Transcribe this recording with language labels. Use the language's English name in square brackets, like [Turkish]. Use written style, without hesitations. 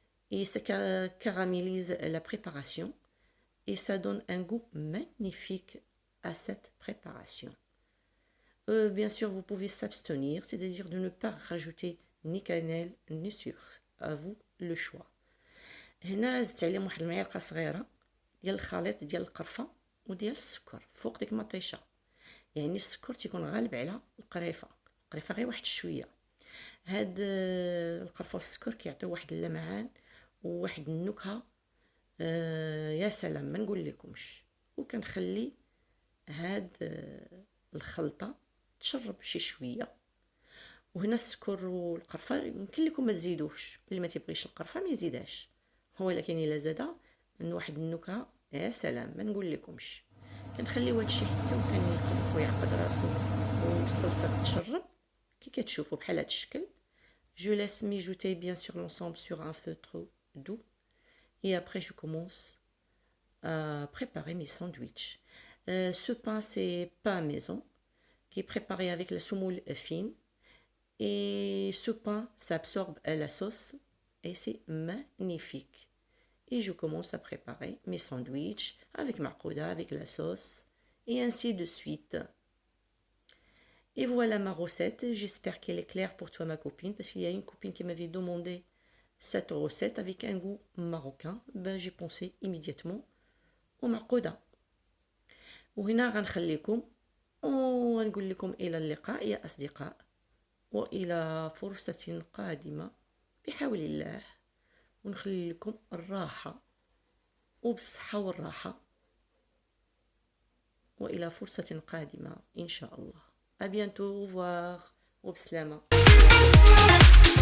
[French] Et ça caramélise la préparation. Et ça donne un goût magnifique à cette préparation. Bien sûr, vous pouvez s'abstenir, c'est-à-dire de ne pas rajouter ni cannelle ni sucre. À vous le choix. [Arabic] هنا زدت عليهم واحد المعلقه صغيره ديال الخليط ديال القرفه وديال السكر فوق ديك المطيشه، يعني السكر تيكون غالب على القريفه غير واحد شويه. هاد القرفه والسكر كيعطيو واحد اللمعان وواحد النكهه يا سلام ما نقول لكمش. وكنخلي هاد الخلطه تشرب شي شويه. وهنا السكر والقرفه يمكن لكم ما تزيدوش، اللي ما تيبغيش القرفه ما يزيدهاش، ولكن الا زاده من واحد النكهه يا سلام ما نقول لكمش. كنخليو هادشي حتى وكنقلب ويعقد راسو والصلصه تشرب كي كتشوفوا بحال هاد الشكل. [French] Je laisse mijoter bien sûr l'ensemble sur un feu trop doux. Et après, je commence à préparer mes sandwichs. Ce pain, c'est pain maison qui est préparé avec la semoule fine. Et ce pain, ça absorbe la sauce et c'est magnifique. Et je commence à préparer mes sandwichs avec marcouda, avec la sauce et ainsi de suite. Et voilà ma recette. J'espère qu'elle est claire pour toi, ma copine, parce qu'il y a une copine qui m'avait demandé cette recette avec un goût marocain. Ben, j'ai pensé immédiatement au marcouda. [Arabic] وهنا غنخليكم ونقول لكم إلى اللقاء يا أصدقاء، وإلى فرصة قادمة بحول الله، ونخلي لكم الراحة وبالصحة والراحة، وإلى فرصة قادمة إن شاء الله. [French] À bientôt, au revoir [Arabic] وبسلامة.